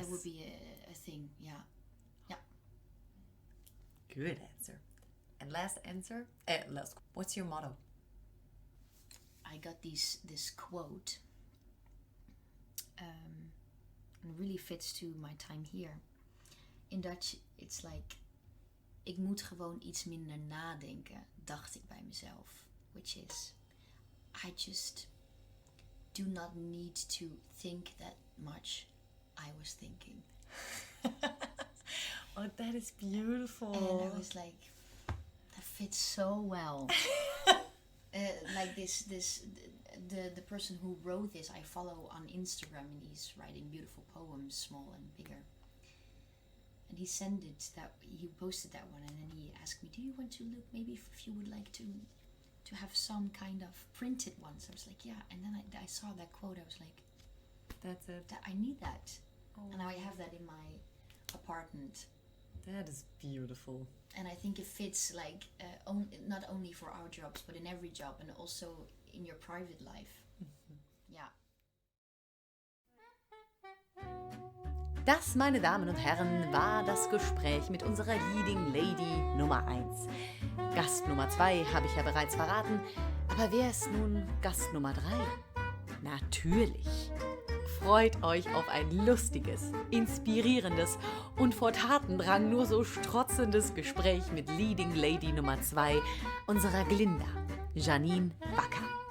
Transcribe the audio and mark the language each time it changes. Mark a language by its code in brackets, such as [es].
[en] That would be a thing, yeah. Good answer. And last answer, what's your motto? I got this quote, and really fits to my time here. In Dutch, it's like, [nl] ik moet gewoon iets minder nadenken, dacht ik bij mezelf. [en] Which is, I just do not need to think that much. I was thinking. Oh, that is beautiful. And I was like, that fits so well. Like the person who wrote this, I follow on Instagram, and he's writing beautiful poems, small and bigger. And he he posted that one, and then he asked me, do you want to look, maybe if you would like to have some kind of printed ones? I was like, yeah. And then I saw that quote, I was like, that's it. I need that. Oh. And now I have that in my apartment. That is beautiful. And I think it fits like not only for our jobs, but in every job, and also in your private life. [de] Ja. Das, meine Damen und Herren, war das Gespräch mit unserer Leading Lady Nummer 1. Gast Nummer 2 habe ich ja bereits verraten, aber wer ist nun Gast Nummer 3? Natürlich! Freut euch auf ein lustiges, inspirierendes und vor Tatendrang nur so strotzendes Gespräch mit Leading Lady Nummer 2, unserer Glinda, Janine Backer.